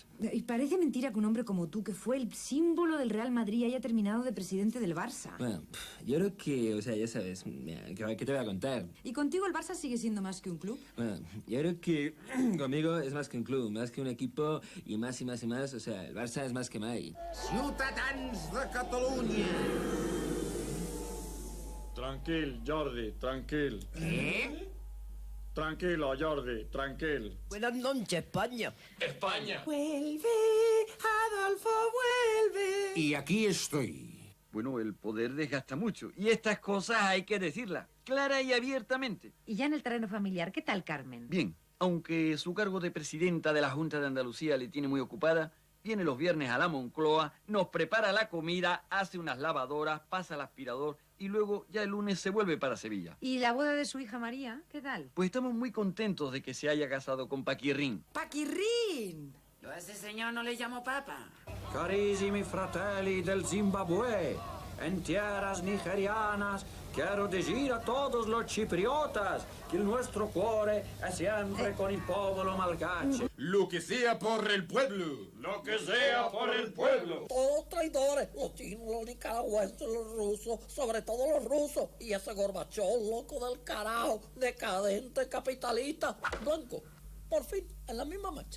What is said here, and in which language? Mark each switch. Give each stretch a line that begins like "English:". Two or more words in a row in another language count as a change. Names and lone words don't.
Spanish: Y parece mentira que un hombre como tú, que fue el símbolo del Real Madrid, haya terminado de presidente del Barça. Bueno, yo creo que, o sea, ya sabes, mira, ¿qué te voy a contar? ¿Y contigo el Barça sigue siendo más que un club? Bueno, yo creo que conmigo es más que un club, más que un equipo, y más y más y más, o sea, el Barça es más que mai.
Catalan: Ciutadans de Catalunya. Tranquil, Jordi, tranquil.
Spanish: ¿Qué? Tranquilo,
Catalan: Jordi, tranquil.
Spanish: Buenas noches, España. España. Vuelve, Adolfo, vuelve. Y aquí estoy. Bueno, el poder desgasta mucho. Y estas cosas hay que decirlas, clara y abiertamente. Y ya en el terreno familiar, ¿qué tal, Carmen? Bien, aunque su cargo de presidenta de la Junta de Andalucía le tiene muy ocupada, viene los viernes a la Moncloa, nos prepara la comida, hace unas lavadoras, pasa el aspirador y luego ya el lunes se vuelve para Sevilla. ¿Y la boda de su hija María? ¿Qué tal? Pues estamos muy contentos de que se haya casado con Paquirrín. ¡Paquirrín! Yo a ese señor no le llamo papa.
Italian: Carissimi fratelli del Zimbabue,
Spanish: en tierras nigerianas, quiero decir a todos los chipriotas que el nuestro
Italian: cuore è sempre con il popolo malgache.
Spanish: Lo que sea por el pueblo. Lo que sea por el pueblo. Todos traidores, los chinos, los nicaragüenses, los rusos, sobre todo los rusos. Y ese Gorbachov, loco del carajo, decadente, capitalista, blanco. por fin, en la misma Mancha.